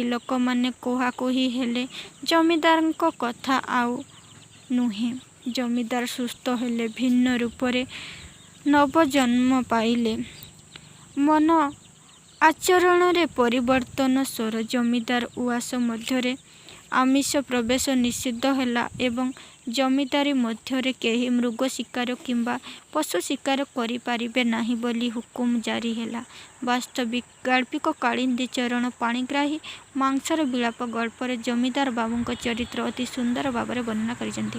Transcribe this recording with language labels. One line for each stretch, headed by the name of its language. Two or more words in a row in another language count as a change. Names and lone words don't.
Odia: ଲୋକମାନେ କୁହାକୁହି ହେଲେ ଜମିଦାରଙ୍କ କଥା ଆଉ ନୁହେଁ। ଜମିଦାର ସୁସ୍ଥ ହେଲେ। ଭିନ୍ନ ରୂପରେ ନବଜନ୍ମ ପାଇଲେ। ମନ ଆଚରଣରେ ପରିବର୍ତ୍ତନ ସ୍ୱର ଜମିଦାର ଉଆସ ମଧ୍ୟରେ
Hindi: आमिष प्रवेश निषिद्ध
Odia: ହେଲା ଏବଂ ଜମିଦାରୀ ମଧ୍ୟରେ କେହି ମୃଗ ଶିକାର କିମ୍ବା ପଶୁ ଶିକାର କରିପାରିବେ ନାହିଁ ବୋଲି ହୁକୁମ ଜାରି ହେଲା। ବାସ୍ତବିକ ଗାଳ୍ପିକ କାଳିନ୍ଦୀ ଚରଣ ପାଣିଗ୍ରାହୀ ମାଂସର ବିଳାପ ଗଳ୍ପରେ ଜମିଦାର ବାବୁଙ୍କ ଚରିତ୍ର ଅତି ସୁନ୍ଦର ଭାବରେ ବର୍ଣ୍ଣନା କରିଛନ୍ତି।